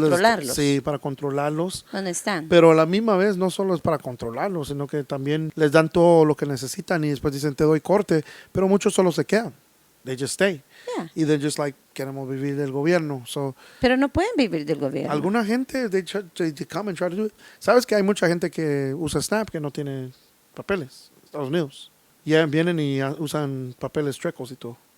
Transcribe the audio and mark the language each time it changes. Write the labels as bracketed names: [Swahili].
[Spanish] de ellos controlarlos. sí, para controlarlos. ¿Dónde están? Pero a la misma vez no solo es para controlarlos, sino que también les dan todo lo que necesitan y después dicen te doy corte, pero muchos solo se quedan. [English] They just stay. Yeah. [Spanish] Y [English] they're just like [Spanish] queremos vivir del gobierno. [English] So [Spanish] Pero no pueden vivir del gobierno. alguna gente, [English] they come and try to do it. [Spanish] ¿Sabes que hay mucha gente que usa Snap que no tiene papeles? Estados Unidos. Ya vienen y usan papeles trecos y todo.